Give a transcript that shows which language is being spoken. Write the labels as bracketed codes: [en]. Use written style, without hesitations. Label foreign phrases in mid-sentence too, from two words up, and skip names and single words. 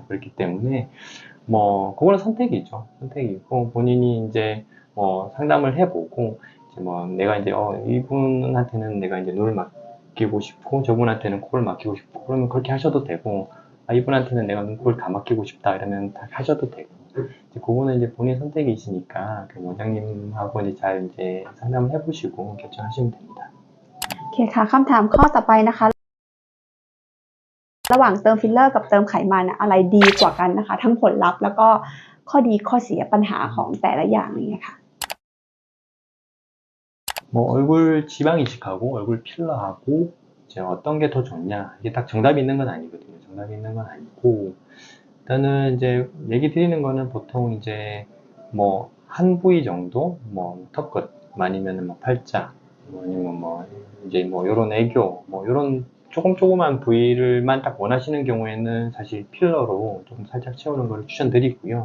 [ko] 그렇기 때문에 뭐 그거는 선택이죠. 선택이고 본인이 이제 뭐 상담을 해보고 이제 뭐 내가 이제 이분한테는 내가 이제 눈을 맡기고 싶고 저분한테는 코를 맡기고 싶고 그러면 그렇게 하셔도 되고 이분한테는 내가 눈, 코를 다 맡기고 싶다 이러면 다 하셔도 되고 이제 그거는 이제 본인 선택이시니까 그 원장님하고 이제 잘 이제 상담을 해보시고 결정하시면 됩니다. [th] โอเคค่ะคำถามข้อต่อไปนะคะระหว่างเติมฟิลเลอร์กับเติมไขมันอะไรดีกว่ากันนะคะทั้งผลลัพธ์แล้วก็ข้อดีข้อเสียปัญหาของแต่ละอย่างนี้ค่ะ [ko] 뭐 얼굴 지방 이식하고 얼굴 필러하고 이제 어떤 게 더 좋냐, 이게 딱 정답이 있는 건 아니거든요. 정답이 있는 건 아니고, 일단은 이제 얘기 드리는 거는 보통 이제 뭐 한 부위 정도, 뭐 턱끝, 아니면은 뭐 팔자, 뭐 아니면 뭐 이제 뭐 요런 애교, 뭐 요런 조그만 부위를만 딱 원하시는 경우에는 사실 필러로 조금 살짝 채우는 걸 추천드리고요.